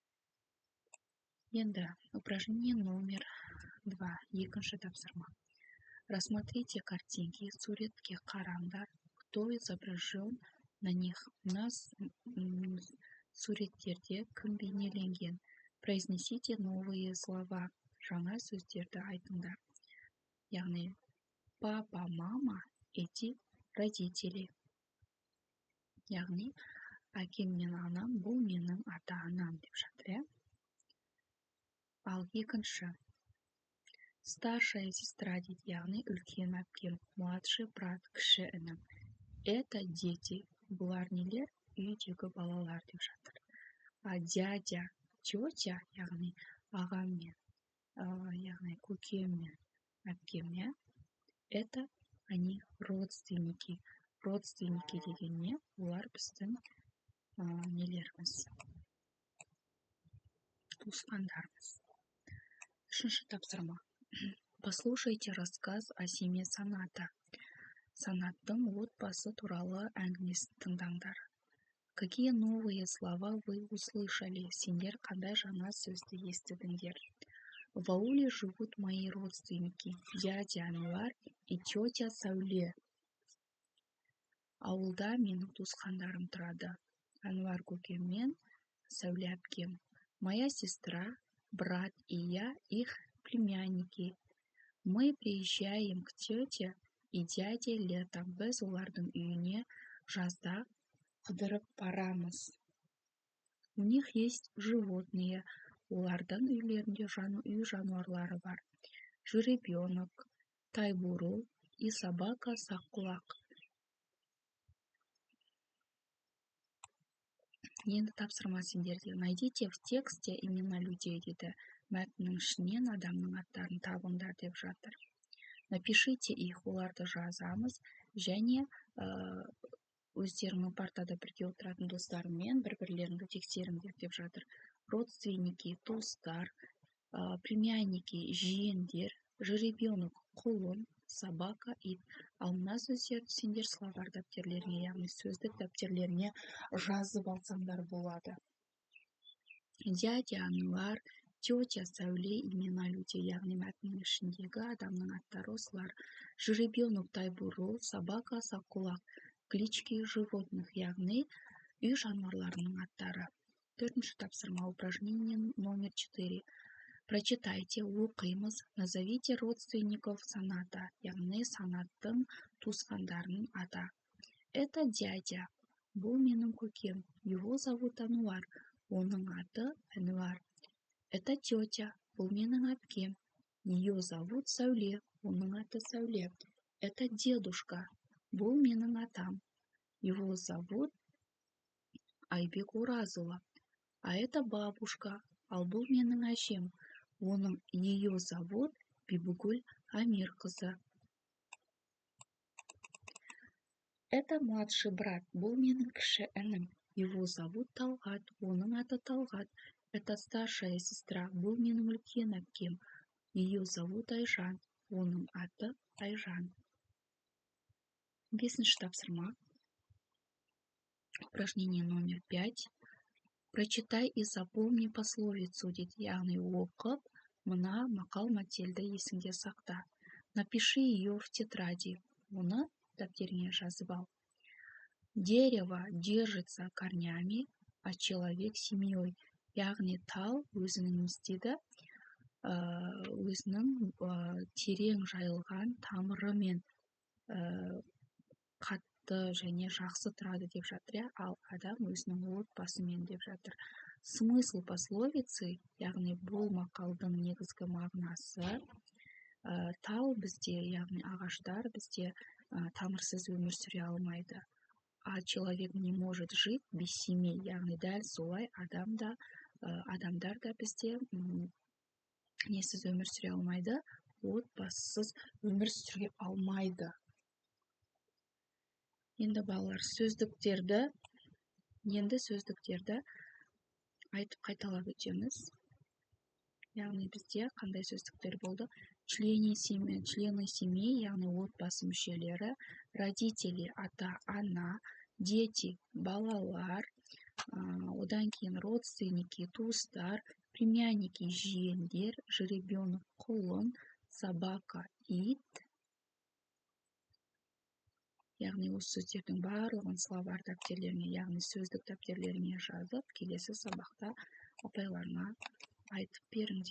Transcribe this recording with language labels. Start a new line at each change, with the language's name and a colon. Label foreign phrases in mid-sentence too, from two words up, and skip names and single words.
Kazakh: Енді
Russian: упражнение номер
Kazakh: 2, екінші тапсырма.
Russian: Рассмотрите картинки,
Kazakh: суретке қараңдар,
Russian: кто изображен на них. У нас
Kazakh: суреттерде кім бейнеленген.
Russian: Произнесите новые слова.
Kazakh: Жаңа сөздерді айтыңдар.
Russian: Яғни папа, мама, эти родители.
Kazakh: Яғни әкем мен анам, бұл менің ата-анам деп жатыр. Ал екінші.
Russian: Старшая сестра
Kazakh: дейді, яғни үлкен әпкем,
Russian: младший брат,
Kazakh: кіші інім.
Russian: Это дети,
Kazakh: бұлар нелер? Үйдегі балалар деп жатыр.
Russian: А дядя, тетя,
Kazakh: яғни ағам мен, яғни көкем мен әпкем,
Russian: это они родственники.
Kazakh: Родственники деген не? Олар біздің нелеріміз, туысқандарымыз. Үшінші тапсырма.
Russian: Послушайте рассказ о семье Саната.
Kazakh: Санаттың отбасы туралы әңгімесін тыңдаңдар.
Russian: Какие новые слова вы услышали?
Kazakh: Сендер қандай жаңа сөзді естідіңдер?
Russian: В ауле живут мои родственники, дядя Анвар и тетя Сәуле.
Kazakh: Ауылда менің туысқандарым тұрады. Анвар көкем мен Сәуле әпкем.
Russian: Моя сестра, брат и я их племянники. Мы приезжаем к тете и дяде летом.
Kazakh: Біз олардың үйіне жазда қыдырып барамыз.
Russian: У них есть животные.
Kazakh: Олардың үйлерінде үй жануарлары бар.
Russian: Жеребенок, тайбуру и собака Саққұлақ.
Kazakh: Енді тапсырма сендерде.
Russian: Найдите в тексте имена людей дейді.
Kazakh: Мәтіннің ішінен адамның аттарын табыңдар деп жатыр.
Russian: Напишите их,
Kazakh: оларды жазамыз, және өздерінің партада бірге отыратын достарымен бір-бірлеріңді тексеріңдер деп жатыр.
Russian: Родственники, туыстар, племянники, жиендер, жеребенок, құлын, собака, ит.
Kazakh: Ал мына сөздерді сендер словарь дәптерлеріңе, яғни сөздік дәптерлеріңе жазып алсаңдар болады.
Russian: Дядя Ануар, тетя Сәуле, имена людей,
Kazakh: яғни мәтіннің ішіндегі адамның аттары осылар.
Russian: Жеребенок Тайбурыл, собака Саққұлақ, клички животных,
Kazakh: яғни үй жануарларының аттары. Төртінші тапсырма,
Russian: упражнение номер 4. Прочитайте, оқимыз, назовите родственников Саната,
Kazakh: яғни Санаттың туысқандарының аты.
Russian: Это дядя,
Kazakh: бұл менің көкем,
Russian: его зовут Ануар,
Kazakh: оның аты Әнуар.
Russian: Это тетя,
Kazakh: бұл менің әпкем,
Russian: ее зовут Сәуле,
Kazakh: оның аты Сәуле.
Russian: Это дедушка,
Kazakh: бұл менің атам,
Russian: его зовут Айбек Уразұлы. А это бабушка,
Kazakh: ал бұл менің әжем, оның
Russian: ее зовут
Kazakh: Бибігүл Амирқызы.
Russian: Это младший брат,
Kazakh: бұл менің кіші інім,
Russian: его зовут Талғат,
Kazakh: оның аты Талғат.
Russian: Это старшая сестра,
Kazakh: бұл менің үлкен әпкем,
Russian: ее зовут Айжан,
Kazakh: оның аты Айжан. Бесінші тапсырма.
Russian: Упражнение номер 5. Прочитай и запомни пословицу,
Kazakh: дейді, яғни оқып, мына мақал-мәтелді есіңде сақта.
Russian: Напиши ее в тетради.
Kazakh: Оны дәптеріңе жазып ал.
Russian: Дерево держится корнями, а человек семьей.
Kazakh: Яғни тал өзінің не істейді? Өзінің терең жайылған тамырымен қатты және жақсы тұрады деп жатыр, ал адам өзінің отбасымен деп жатыр.
Russian: Смысл пословицы,
Kazakh: яғни бұл мақалдың негізгі мағынасы, тал бізде, яғни ағаштар бізде тамырсыз өмір сүре алмайды.
Russian: А человек не может жить без семей,
Kazakh: яғни дәл солай адамдар да бізде несіз өмір сүре алмайды, отбасысыз өмір сүре алмайды. Енді балалар сөздіктерді айтып қайталап өтеміз. Яғни бізде қандай сөздіктер болды?
Russian: Члены семьи,
Kazakh: яғни отбасы мүшелері, родители, ата, ана, дети, балалар, одан кейін родственники, туыстар, племянники, жиендер, жеребенок, құлын, собака, ит. Яғни осы сөздердің барлығын словарь дәптерлеріне, яғни сөздік дәптерлеріне жазып, келесі сабақта апайларына айтып беріңдер.